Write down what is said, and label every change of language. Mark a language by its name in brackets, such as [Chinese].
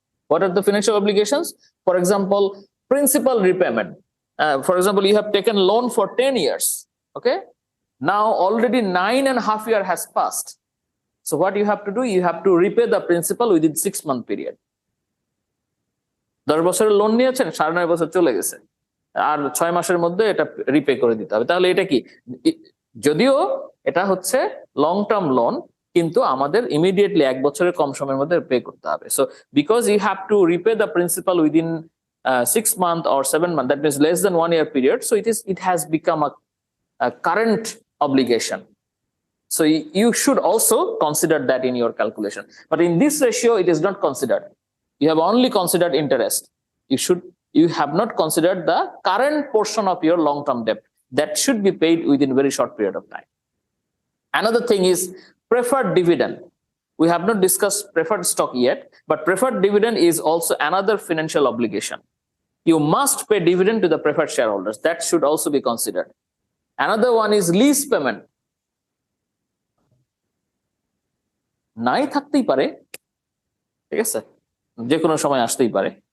[English] What are the financial obligations? For example, principal repayment. For example, you have taken loan for 10 years. Okay, now already 9.5 years has passed. So what you have to do? You have to repay the principal within 6-month period. [Bangla] 10 বছরের loan নিয়েছেন, 9.5 বছর চলে গেছে, আর 6 মাসের মধ্যে এটা repay করে দিতে হবে। তাহলে এটা কি, যদিও এটা হচ্ছে লং টার্ম লোন, কিন্তু আমাদের ইমিডিয়েটলি 1 বছরের কম সময়ের মধ্যে পে করতে হবে। [English] So because you have to repay the principal within 6 months or 7 months, that means less than 1 year period. So it has become a current obligation. So you should also consider that in your calculation. But in this ratio, it is not considered. You have only considered interest. You have not considered the current portion of your long-term debt that should be paid within very short period of time. Another thing is preferred dividend. We have not discussed preferred stock yet, but preferred dividend is also another financial obligation. You must pay dividend to the preferred shareholders. That should also be considered. Another one is lease payment. [Bangla] নাই থাকতেই পারে, ঠিক আছে, যে কোনো সময় আসতেই পারে।